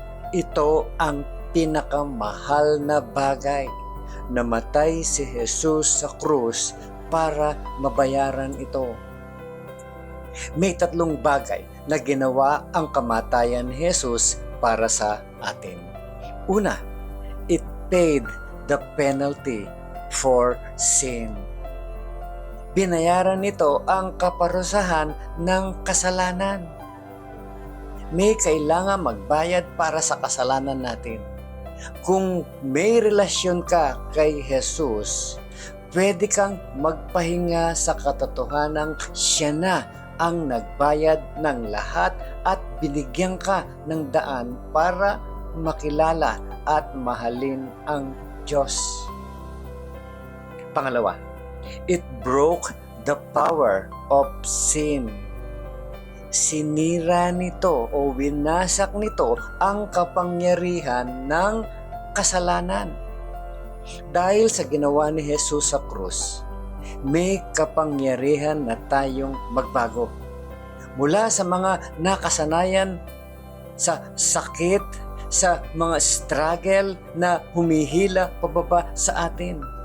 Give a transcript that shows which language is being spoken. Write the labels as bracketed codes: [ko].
[tl] Ito ang pinakamahal na bagay. Namatay si Jesus sa krus para mabayaran ito. May 3 bagay na ginawa ang kamatayan ni Jesus para sa atin. Una, [en] it paid the penalty for sin. [tl] Binayaran nito ang kaparusahan ng kasalanan. May kailangan magbayad para sa kasalanan natin. Kung may relasyon ka kay Jesus, pwede kang magpahinga sa katotohanang siya na ang nagbayad ng lahat at binigyan ka ng daan para makilala at mahalin ang Diyos. Pangalawa, [en] it broke the power of sin. [tl] Sinira nito o winasak nito ang kapangyarihan ng kasalanan. Dahil sa ginawa ni Jesus sa krus, may kapangyarihan na tayong magbago. Mula sa mga nakasanayan sa sakit, sa mga struggle na humihila pababa sa atin.